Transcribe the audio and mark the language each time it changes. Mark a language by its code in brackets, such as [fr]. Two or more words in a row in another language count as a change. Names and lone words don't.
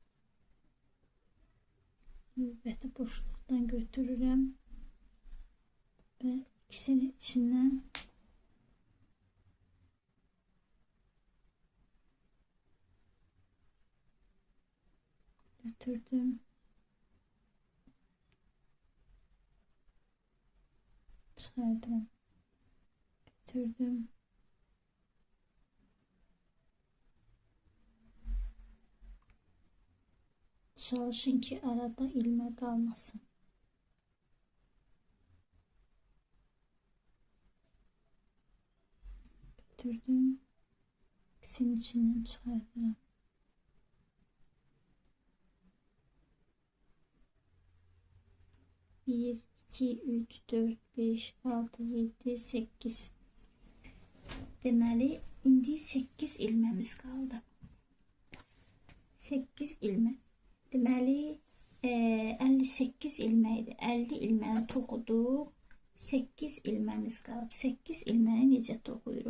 [az] Növbəti boşluqdan götürürəm və ikisinin içindən götürdüm. Çıxardım. Götürdüm. [tr] Çalışın ki arada ilmek kalmasın. [az] Götürdüm. [tr] İkisinin içinden çıkardım. Bir, iki, üç, dört, beş, altı, yedi, sekiz. [az] Deməli, indi 8 ilməmiz qaldı. 8 ilmək. Deməli, 58 ilməkdir. 50 ilməni toxuduq. 8 ilməmiz qalıb. 8 ilməni necə toxuyuruq?